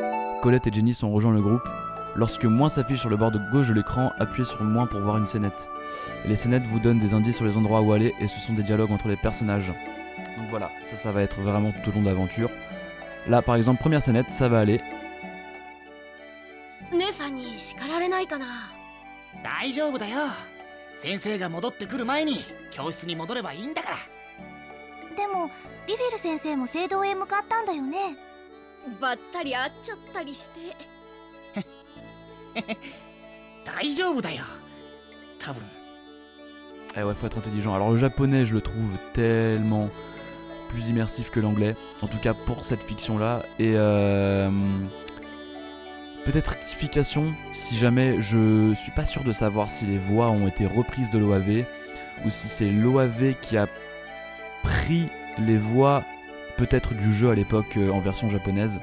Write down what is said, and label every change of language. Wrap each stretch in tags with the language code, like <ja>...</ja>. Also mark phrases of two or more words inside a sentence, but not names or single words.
<fr>Colette et Janice ont rejoint le groupe. Lorsque moins s'affiche sur le bord de gauche de l'écran, appuyez sur moins pour voir une scénette. Et les scénettes vous donnent des indices sur les endroits où aller et ce sont des dialogues entre les personnages. Donc voilà, ça va être vraiment tout au long de l'aventure. Là par exemple, première scénette, ça va aller.</fr> <ja>姉さんに叱られないかな。大丈夫だよ。先生が戻ってくる前に教室に戻ればいいんだから。でもリフェル先生も聖堂へ向かったんだよね。ばったり会っちゃったりして。大丈夫だよ。多分。</ja> <fr>Eh ouais, faut être intelligent. Alors le japonais, je le trouve tellement plus immersif que l'anglais, en tout cas pour cette fiction-là. Et peut-être rectification, si jamais je suis pas sûr de savoir si les voix ont été reprises de l'OAV ou si c'est l'OAV qui a pris les voix peut-être du jeu à l'époque en version japonaise.</fr>